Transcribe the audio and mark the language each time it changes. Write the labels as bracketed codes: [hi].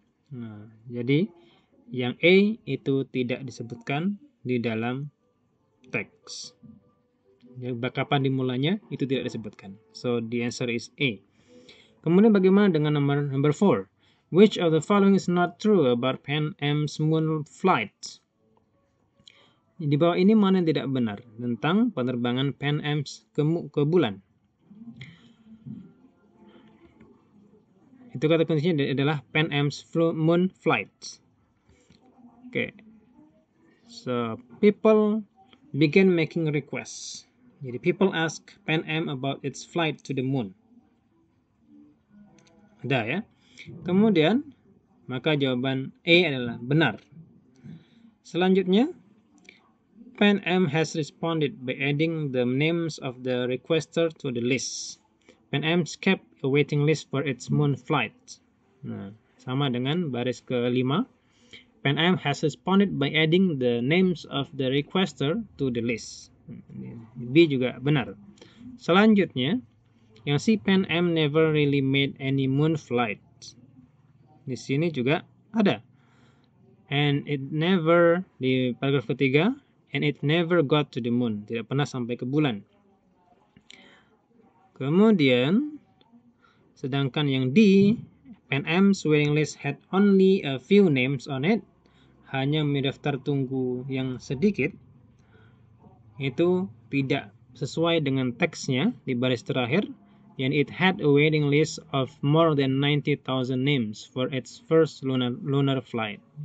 [id] Nah, jadi yang A itu tidak disebutkan di dalam teks. Kapan dimulainya itu tidak disebutkan. [en] So the answer is A. [id] Kemudian bagaimana dengan number 4? [en] Which of the following is not true about Pan Am's moon flight? [id] Di bawah ini mana yang tidak benar tentang penerbangan Pan Am ke bulan? Itu kata kuncinya adalah Pan Am's moon flight. [en] Okay. So people began making requests. [id] Jadi [en] people ask Pan Am about its flight to the moon. [id] Ada ya. Kemudian maka jawaban A adalah benar. [en] Selanjutnya, Pan Am has responded by adding the names of the requester to the list. Pan Am kept a waiting list for its moon flight. [id] Nah, sama dengan baris ke-5. [en] Pan Am has responded by adding the names of the requester to the list. [id] B juga benar. Selanjutnya, yang si Pan Am [en] never really made any moon flight. [id] Di sini juga ada. [en] And it never, [id] di paragraf ketiga, [en] and it never got to the moon. [id] Tidak pernah sampai ke bulan. Kemudian, sedangkan yang D, [en] Pan Am's waiting list had only a few names on it. [id] Hanya daftar tunggu yang sedikit. Itu tidak sesuai dengan teksnya di baris terakhir. [en] And it had a waiting list of more than 90,000 names for its first lunar flight.